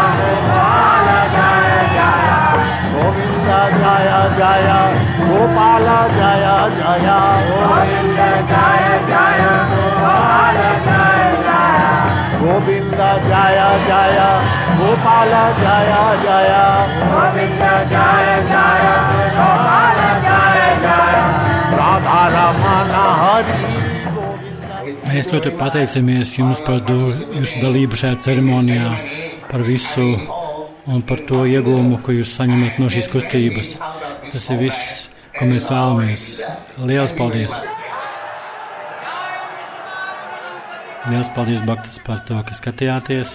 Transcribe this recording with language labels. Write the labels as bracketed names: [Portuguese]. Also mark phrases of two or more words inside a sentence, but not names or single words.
[Sanskrit] Gopala Jaya Jaya Govinda Jaya Jaya Gopala Jaya Jaya Govinda Jaya Jaya Gopala Jaya Jaya Govinda Jaya Jaya Gopala Jaya Jaya Govinda Jaya Jaya Gopala Jaya Jaya Radha Ramana Hari. [Latvian] Mēs ļoti pateicamies jums par jūsu dalību šajā ceremonijā, par visu un par to iegūmu, ko jūs saņemat no šīs kustības. Tas ir viss, ko mēs vēlamies. Lielas paldies! Lielas paldies, Bhaktas, par to, ka skatījāties.